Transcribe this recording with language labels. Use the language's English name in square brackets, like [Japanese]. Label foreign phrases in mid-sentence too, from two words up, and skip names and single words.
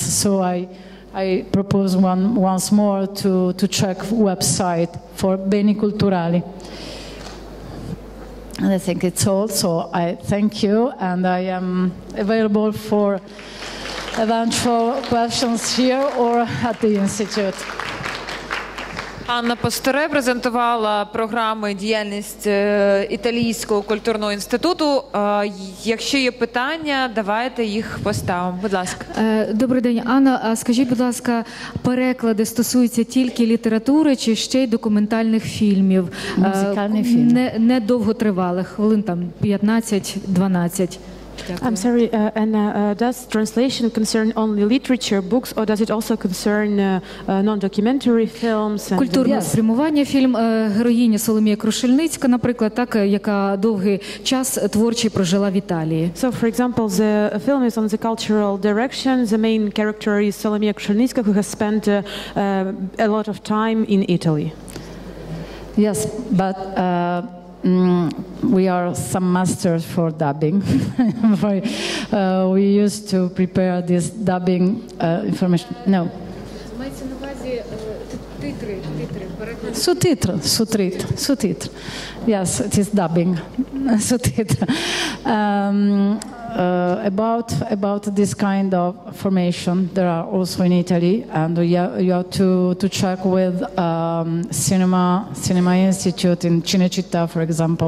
[English] So I propose once more to check website for Beni Culturali. And I think it's all. So I thank you, and I am available for eventual questions here or at the Institute. [Ukrainian] Анна Пасторе презентувала програми діяльність Італійського культурного інституту. Якщо є питання, давайте їх поставимо. Будь ласка. Добрий день, Анна. А скажіть, будь ласка, переклади стосуються тільки літератури чи ще й документальних фільмів? Музикальні фільми. Не довготривалих, хвилин там 15-12. [English] I'm sorry, and does translation concern only literature, books, or does it also concern non-documentary films? [Ukrainian] Культурне спрямування. Фільм героїня Соломія Крушельницька, наприклад, так, яка довгий час творчий прожила в Італії. [English] So, for example, the film is on the cultural direction. The main character is Solomia Krushelnicka, who has spent a lot of time in Italy. Yes, but we are some masters for dubbing. We used to prepare this dubbing information. No. [Ukrainian] Мається на увазі титри, переклад. [English] Sous-titres. Yes, it is dubbing. Sous-titres. about this kind of formation, there are also in Italy, and you have to check with Cinema Institute in Cinecittà, for example.